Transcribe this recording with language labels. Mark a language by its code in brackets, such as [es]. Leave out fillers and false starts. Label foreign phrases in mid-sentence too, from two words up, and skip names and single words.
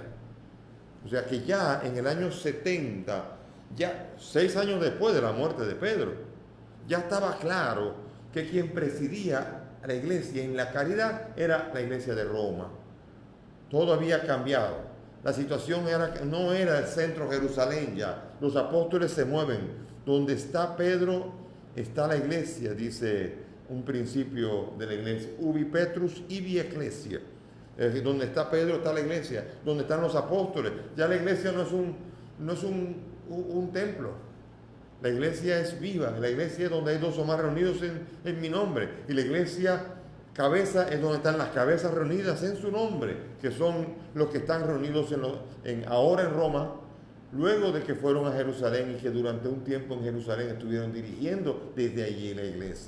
[es] O sea que ya en el año 70, ya 6 años después de la muerte de Pedro, ya estaba claro que quien presidía a la iglesia en la caridad era la iglesia de Roma. Todo había cambiado. La situación no era el centro Jerusalén ya. Los apóstoles se mueven. Donde está Pedro, está la iglesia, dice un principio de la iglesia. [la] Ubi Petrus ibi ecclesia. [es] Donde está Pedro está la iglesia. Donde están los apóstoles. Ya la iglesia no es un templo. La iglesia es viva. La iglesia es donde hay 2 o más reunidos en mi nombre. Y la iglesia cabeza es donde están las cabezas reunidas en su nombre, que son los que están reunidos ahora en Roma, luego de que fueron a Jerusalén y que durante un tiempo en Jerusalén estuvieron dirigiendo desde allí la iglesia.